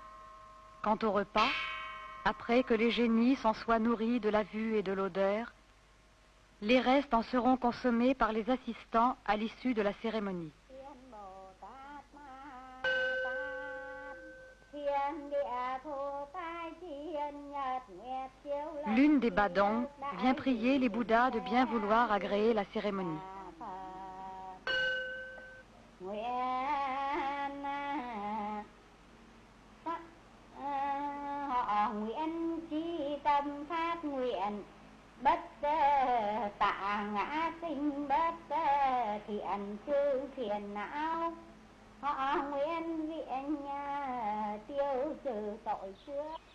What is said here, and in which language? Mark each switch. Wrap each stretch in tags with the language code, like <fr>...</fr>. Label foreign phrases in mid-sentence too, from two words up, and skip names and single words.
<fr>Quant au repas, après que les génies s'en soient nourris de la vue et de l'odeur, les restes en seront consommés par les assistants à l'issue de la cérémonie. L'une des Badong vient prier les Bouddhas de bien vouloir agréer la cérémonie.</fr> <vi>Bất tạ ngã sinh bất thiện chư phiền não, họ nguyện viện tiêu trừ tội xưa.</vi>